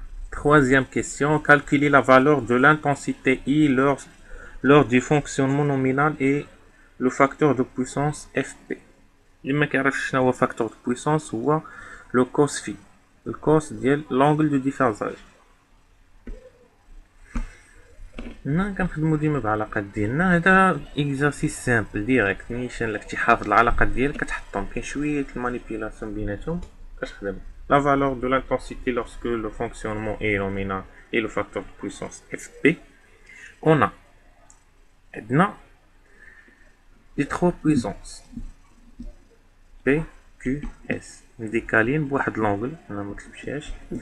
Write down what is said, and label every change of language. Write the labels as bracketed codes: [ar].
[fr] Troisième question, calculer la valeur de l'intensité I lors du fonctionnement nominal et le facteur de puissance FP. [ar] اللي ما كيعرفش شنو هو [fr] facteur de puissance [ar] هو [fr] le cos phi, le cos ديال l'angle de déphasage. [ar] هنا كنخدمو ديما بعلاقات ديالنا. هذا اكزرسيس سامبل ديريكت، نيشان لك تحافظ العلاقات ديالك كتحطهم، كاين شويه المانيبيولاسيون بيناتهم كتخدم. [fr] La valeur de l'intensité lorsque le fonctionnement est nominal et le facteur de puissance Fp. On a [ar] عندنا [fr] les trois puissances P, Q, S [ar] مديكالين بواحد لونغل، انا مكتبتهاش.